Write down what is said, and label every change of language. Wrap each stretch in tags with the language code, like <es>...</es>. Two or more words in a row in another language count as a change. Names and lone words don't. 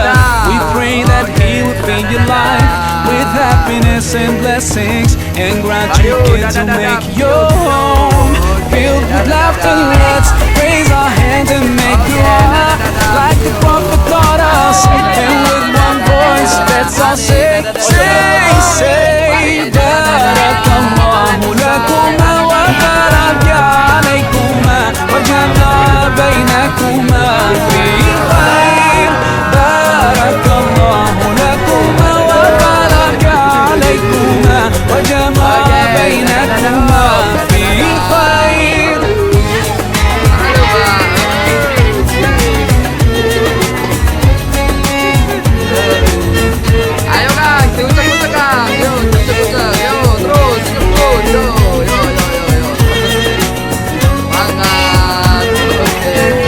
<en>We pray that He will fill your life with happiness and blessings, and grant you kids to make your home filled with laughter. Let's raise our hands and make dua like the Prophet taught us, and with one voice let's all say, say, say,</en> <ar>بارك الله لكما وبارك عليكما وجمع بينكما في خير. بارك الله لكما وبارك عليكما وجمع بينكما في خير.</ar> <id>Ayo Kang, diucek-ucek Kang. Yo, diucek-ucek. Yo, terus jemput. Yo, yo, yo, yo, yo. Semangat. Oke.</id>